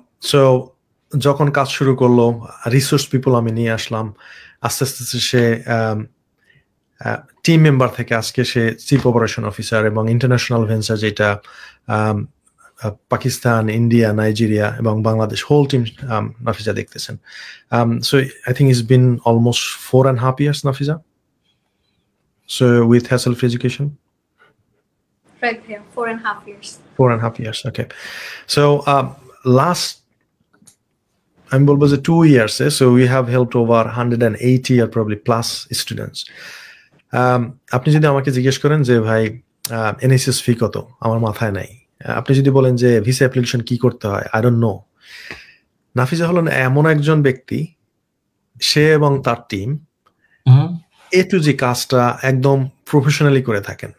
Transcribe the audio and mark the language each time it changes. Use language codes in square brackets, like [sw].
[bn] So যখন কাজ শুরু করলো, রিসোর্স পিপল আমি নিয়ে আসলাম, আস্তে আস্তে সে টিম মেম্বার থেকে আজকে সে চিফ অপারেশন অফিসার, এবং ইন্টারন্যাশনাল ভেঞ্চার যেটা পাকিস্তান, ইন্ডিয়া, নাইজেরিয়া এবং বাংলাদেশ হোল টিম নাফিজা দেখতেছেন। [en] So I think it's been almost 4.5 years, Nafiza. So with hassle-free education? Right here, 4.5 years. 4.5 years, okay. So last, I'm [bn] বলবো যে [en] 2 years, so we have helped over 180 or probably plus students. [bn] আপনি যদি আমাকে জিজ্ঞেস করেন যে ভাই এনএসএস ফি কত, আমার মাথায় নাই। আপনি যদি বলেন যে ভিসা অ্যাপ্লিকেশন কি করতে হয়, [en] I don't know. [bn] নাফিজা হলেন এমন একজন ব্যক্তি, সে এবং তার টিম এ টু জি কাজটা একদম প্রফেশনালি করে থাকেন।